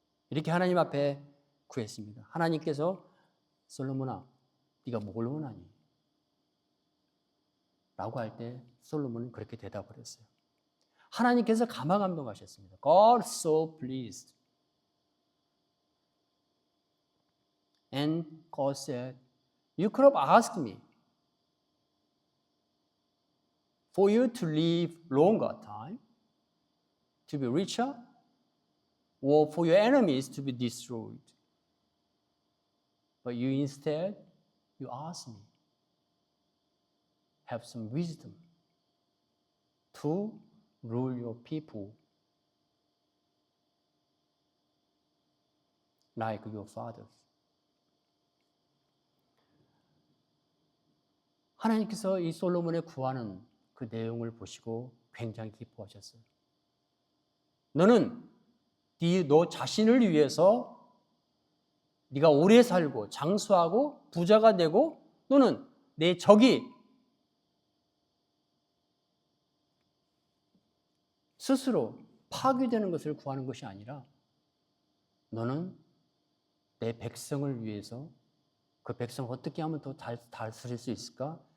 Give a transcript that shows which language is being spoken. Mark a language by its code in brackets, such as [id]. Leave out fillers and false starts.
[ko] 이렇게 하나님 앞에 구했습니다. 하나님께서 솔로몬아, 네가 뭘 원하니? 라고 할 때 솔로몬은 그렇게 대답을 했어요. 하나님께서 감화감동하셨습니다. [en] God so pleased. And God said, you could have asked me for you to live longer time, to be richer, or for your enemies to be destroyed. But you instead, you asked me, have some wisdom to rule your people like your fathers. [ko] 하나님께서 이 솔로몬의 구하는 그 내용을 보시고 굉장히 기뻐하셨어요. 너는 너 자신을 위해서 네가 오래 살고 장수하고 부자가 되고 또는 내 적이 스스로 파괴되는 것을 구하는 것이 아니라 너는 내 백성을 위해서 그 백성을 어떻게 하면 더 다스릴 수 있을까?